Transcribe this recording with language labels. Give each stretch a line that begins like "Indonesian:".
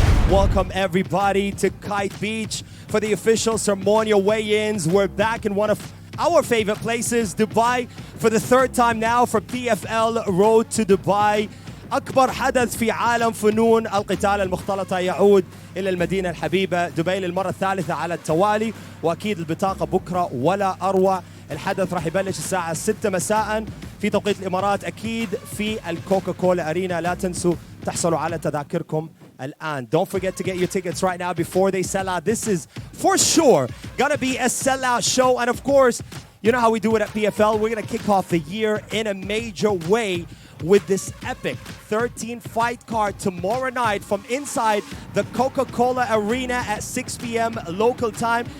English: Welcome everybody to Kite Beach for the official ceremonial weigh-ins. We're back in one of our favorite places, Dubai, for the 3rd time now for PFL Road to Dubai.
Arabic: أكبر حدث في عالم فنون القتال المختلطة يعود إلى المدينة الحبيبة دبي للمرة الثالثة على التوالي، وأكيد البطاقة بكرة ولا أروع. الحدث راح يبلش الساعة 6 مساء في توقيت الإمارات، أكيد في الكوكا كولا أرينا. لا تنسوا تحصلوا على تذاكركم الآن.
English: Don't forget to get your tickets right now before they sell out. This is for sure gonna be a sellout show, and of course, you know how we do it at PFL. We're gonna kick off the year in a major way with this epic 13-fight card tomorrow night from inside the Coca Cola Arena at 6 p.m. local time.